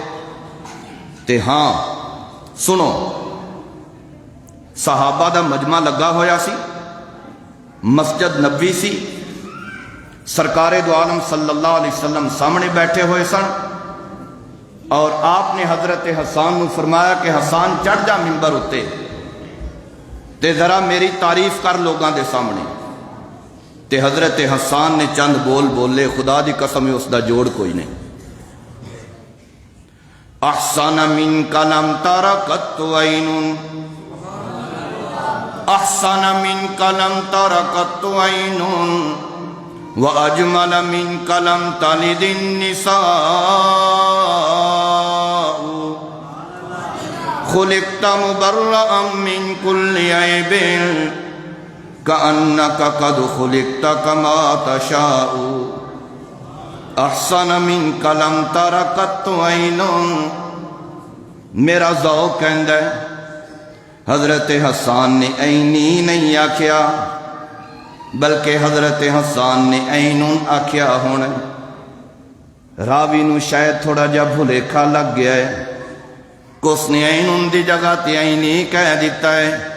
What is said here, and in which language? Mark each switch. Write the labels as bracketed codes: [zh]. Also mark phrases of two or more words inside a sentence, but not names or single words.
[pa] تے ہاں سنو، صحابہ دا مجمع لگا ہویا سی، مسجد نبوی سی، سرکار دو عالم [ar] صلی اللہ علیہ وسلم [pa] سامنے بیٹھے ہوئے سن، اور آپ نے حضرت حسان نو فرمایا کہ حسان چڑھ جا ممبر اتے تے ذرا میری تعریف کر لوگاں دے سامنے۔ تے حضرت حسان نے چند بول بولے، خدا دی قسم اس دا جوڑ کوئی نہیں۔ [ar] احسن منک لم تر قط عین، احسن منک لم تر قط عین، واجمل منک لم تلد النساء، خلقت مبرأ من كل عیب، کأنک قد خلقت کما تشاء، احسن منک لم تر قط عین۔ [pa] میرا ذوق کہندا ہے حضرت حسان نے عینی نہیں آکھیا، بلکہ حضرت حسان نے عین آکھیا ہونا۔ راوی نو شاید تھوڑا جا بھلیکھا لگ گیا ہے کہ اس نے عین دی جگہ تے عینی کہہ دیتا ہے۔